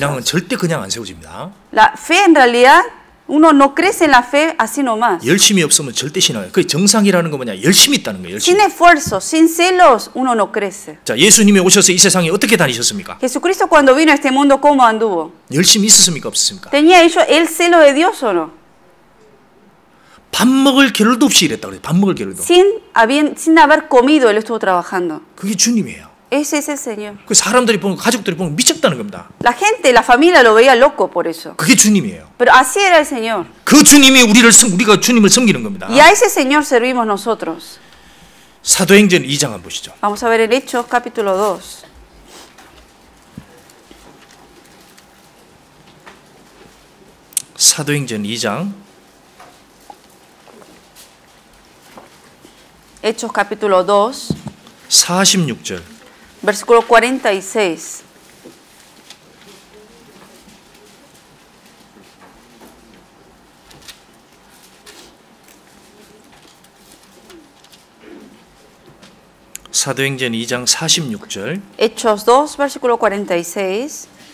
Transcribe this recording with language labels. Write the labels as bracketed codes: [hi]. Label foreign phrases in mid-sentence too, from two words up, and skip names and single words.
[ko] 신앙은 절대 그냥 안 세워집니다. [es] La fe en realidad, uno no crece en la fe así nomás. [ko] 열심이 없으면 절대 신앙이에요. 그 정상이라는 거 뭐냐? 열심이 있다는 거예요. 열심히. [es] Sin esfuerzo, sin celos, uno no crece. [ko] 자, 예수님이 오셔서 이 세상에 어떻게 다니셨습니까? [es] Jesucristo cuando vino a este mundo, ¿cómo anduvo? [ko] 열심이 있었습니까? 없었습니까? [es] ¿Tenía ellos el celo de Dios o no? [ko] 밥 먹을 겨를도 없이 일했다 그래요. 밥 먹을 겨를도. [es] Sin haber comido, Él estuvo trabajando. [ko] 그게 주님이에요. [es] Ese es el Señor. [ko] 그 사람들이 보면 가족들이 보면 미쳤다는 겁니다. [es] La gente, la familia lo veía loco por eso. [ko] 그게 주님이에요. [es] Pero así era el Señor. [ko] 그 주님이 우리가 주님을 섬기는 겁니다. [es] Y a ese Señor servimos nosotros. [ko] 사도행전 2장 한번 보시죠. [es] Vamos a ver en Hechos capítulo 2. [ko] 사도행전 2장 [es] Hechos capítulo 2, [ko] 46절. [es] versículo 46. [ko] 사도행전 2장 46절. [es] Hechos 2, versículo 46.